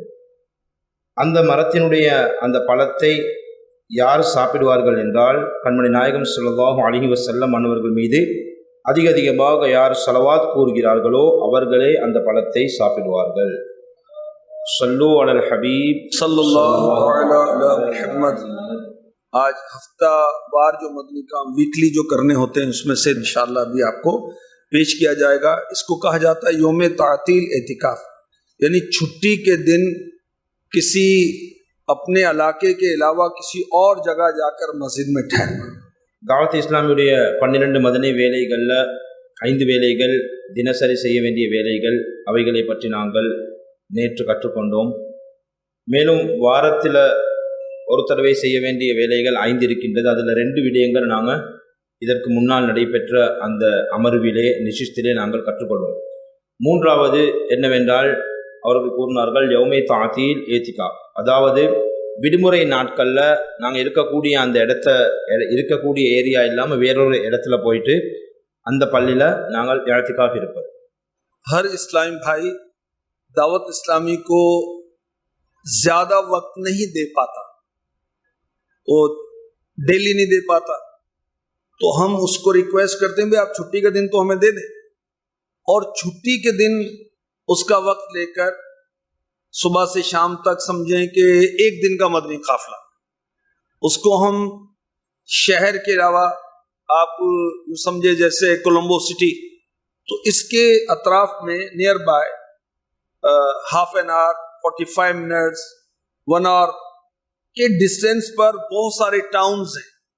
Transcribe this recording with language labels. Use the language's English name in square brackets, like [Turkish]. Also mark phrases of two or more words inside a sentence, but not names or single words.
[Tamil] அந்த மரத்தினுடைய அந்த பழத்தை யார் சாப்பிடுவார்கள் என்றால், கண்மணி நாயகம் [Arabic] صلى الله عليه وسلم [Tamil] அன்னவர்கள் மீது அதிகமாக யார் ஸலவாத் கூறுகிறார்களோ அவர்களே அந்த பழத்தை சாப்பிடுவார்கள். [Arabic] صلوا على الحبيب صلى الله عليه محمد. [Hindi] आज हफ्ता वार जो मदनी काम वीकली जो करने होते हैं उसमें से इंशाअल्लाह भी आपको पेश किया जाएगा। इसको कहा जाता है [Arabic] يوم تعطيل اعتكاف, [Hindi] यानी छुट्टी के दिन किसी अपने इलाके के अलावा किसी और जगह जाकर मस्जिद में ठहरना। [Tamil] தாவத் இஸ்லாமியுடைய 12 மதனி வேலைகளில் 5 வேலைகள் தினசரி செய்ய வேண்டிய வேலைகள், அவைகளை பற்றி நாங்கள் நேற்று கற்றுக்கொண்டோம். மேலும் வாரத்தில் ஒரு தடவை செய்ய வேண்டிய வேலைகள் 5 இருக்கின்றது. அதில் 2 விடயங்கள் நாங்கள் இதற்கு முன்னால் நடைபெற்ற அந்த அமர்விலே நிஷிஸ்திலே நாங்கள் கற்றுக்கொள்வோம். 3வது என்னவென்றால், அவர்கள் கூறினார்கள் [Arabic] يوم تعطيل اعتكاف, [Tamil] அதாவது விடுமுறை நாட்களில் நாங்கள் இருக்கக்கூடிய அந்த இருக்கக்கூடிய ஏரியா இல்லாமல் வேறொரு இடத்துல போயிட்டு அந்த பள்ளியில் நாங்கள் ஏத்திகாஃப் இருப்பது. [Hindi] हर इस्लामी भाई दावत इस्लामी को ज्यादा वक्त नहीं दे पाता, वो डेली नहीं दे पाता, तो हम उसको रिक्वेस्ट करते हैं भाई आप छुट्टी का दिन तो हमें दे दें, और छुट्टी के दिन उसका वक्त लेकर सुबह से शाम तक समझें कि एक दिन का मदनी काफिला, उसको हम शहर के अलावा आप समझे जैसे कोलंबो सिटी, तो इसके अतराफ में [English] near by half an hour 45 minutes 1 hour [Hindi] के डिस्टेंस पर बहुत सारे टाउन्स हैं।